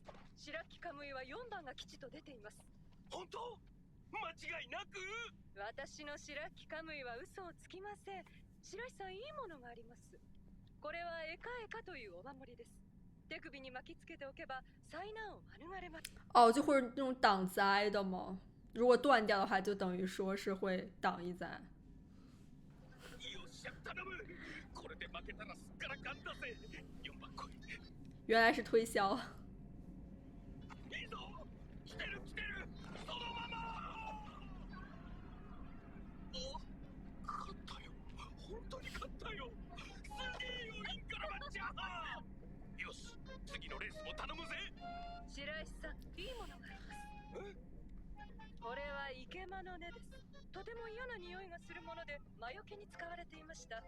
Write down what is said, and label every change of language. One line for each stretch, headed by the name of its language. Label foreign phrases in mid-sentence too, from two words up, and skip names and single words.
Japanese: 白木カムイは4番が吉と出ています。本当？間違いなく？私の白木カムイは嘘をつきません。白石さん、いいものがあります。これはエカエカというお守りです。手首に巻きつけておけば災難を免れます。
Chinese: 哦，就会那种挡灾的吗？如果断掉的话，就等于说是会挡一灾。
Japanese: よっしゃ、頼む。これで負けたらすっからかんだぜ。4番来い。
Chinese: 原来是推销。
Japanese: いいぞ。来てる来てる。そのまま。お、勝ったよ。本当に勝ったよ。すげえよ、インからまっちゃん。よし、次のレースも頼むぜ。白石さん、いいものがあります。これはイケマ馬の根です。とても嫌な匂いがするもので魔除けに使われていました。